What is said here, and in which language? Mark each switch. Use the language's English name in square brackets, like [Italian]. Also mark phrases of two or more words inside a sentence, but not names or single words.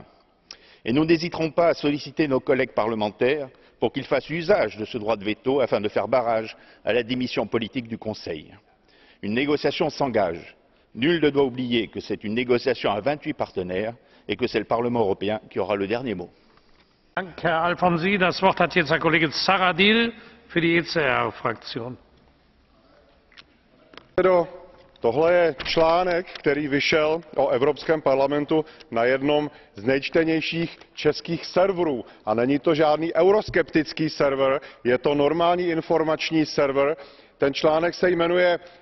[French] Et nous n'hésiterons pas à solliciter nos collègues parlementaires pour qu'ils fassent usage de ce droit de veto afin de faire barrage à la démission politique du Conseil. Une négociation s'engage. Nul ne doit oublier que c'est une négociation à 28 partenaires et que c'est le Parlement européen qui aura le dernier mot. [German] Danke, Herr Alfonsi. Das Wort hat jetzt Herr Kollege Zahradil für die ECR-Fraktion. [Czech] Tohle je článek, který vyšel o Evropském parlamentu na jednom z nejčtenějších českých serverů. A není to žádný euroskeptický server, je to normální informační server. Ten článek se jmenuje